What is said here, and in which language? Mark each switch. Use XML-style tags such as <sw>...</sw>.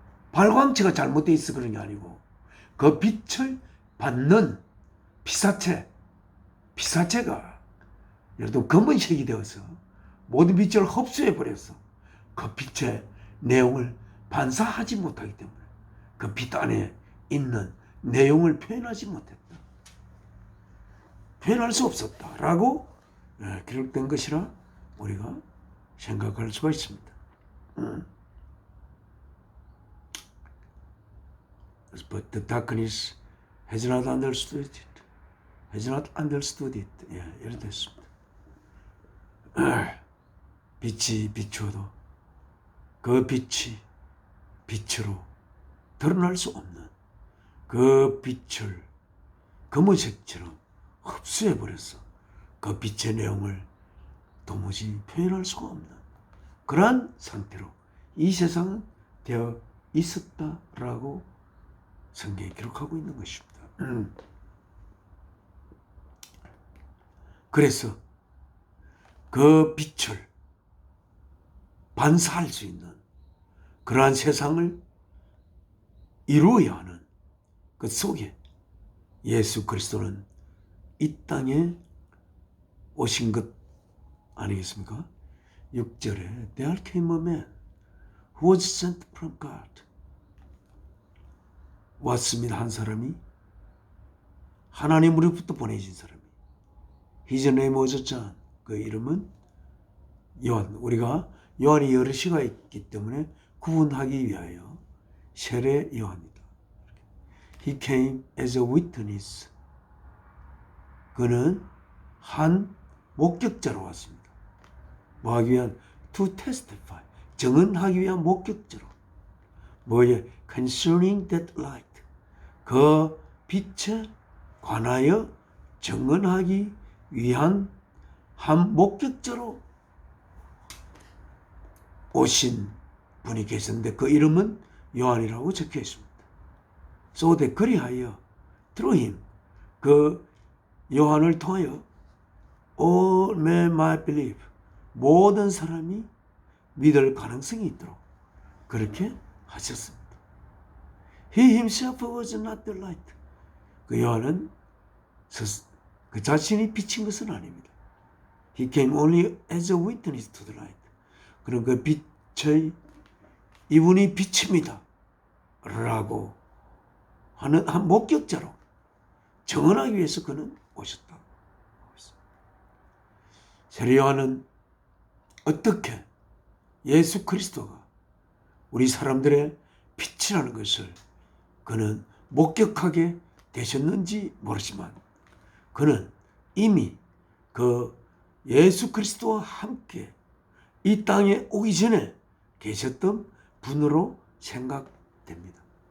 <ko>발광체가 잘못되어 있어 그런 게 아니고, 그 빛을 받는 피사체가 예를 들어 검은색이 되어서 모든 빛을 흡수해 버려서 그 빛의 내용을 반사하지 못하기 때문에 그 빛 안에 있는 내용을 표현하지 못했다. 표현할 수 없었다라고 기록된 것이라 우리가 생각할 수가 있습니다.</ko> <en>But the darkness has not understood it. Has not understood it.</en> <ko>이렇게 됐습니다. 빛이 비추어도 그 빛이 빛으로 드러날 수 없는 그 빛을 검은색처럼 흡수해버렸어. 그 빛의 내용을 도무지 표현할 수가 없는 그러한 상태로 이 세상은 되어 있었다라고 성경에 기록하고 있는 것입니다. 그래서 그 빛을 반사할 수 있는 그러한 세상을 이루어야 하는 그 속에 예수 그리스도는 이 땅에 오신 것 아니겠습니까? 6절에</ko> <en>There came a man who was sent from God.</en> <ko>왔습니다. 한 사람이 하나님으로부터 보내진 사람이.</ko> <en>His name was John.</en> <ko>그 이름은 요한. 우리가 요한이 여러 시가 있기 때문에 구분하기 위하여 세례 요한이다.</ko> <en>He came as a witness.</en> <ko>그는 한 목격자로 왔습니다. 뭐 하기 위한?</ko> <en>To testify.</en> <ko>증언하기 위한 목격자로. 뭐에?</ko> <en>Concerning that light.</en> <ko>그 빛에 관하여 증언하기 위한 한 목격자로 오신 분이 계셨는데 그 이름은 요한이라고 적혀 있습니다.</ko> <en>So that</en> <ko>그리하여</ko> <en>through him</en> <ko>그 요한을 통하여</ko> <en>all men might believe</en> <ko>모든 사람이 믿을 가능성이 있도록 그렇게 하셨습니다.</ko> <en>He himself was not the light.</en> <ko>그 요한은 그 자신이 비친 것은 아닙니다.</ko> <en>He came only as a witness to the light.</en> <ko>그런 그 빛의 이분이 빛입니다. 라고 하는 한 목격자로 증언하기 위해서 그는 오셨다. 세례 요한은 어떻게 예수 그리스도가 우리 사람들의 빛이라는 것을 그는 목격하게 되셨는지 모르지만 그는 이미 그 예수 그리스도와 함께 이 땅에 오기 전에 계셨던 분으로 생각됩니다.</ko>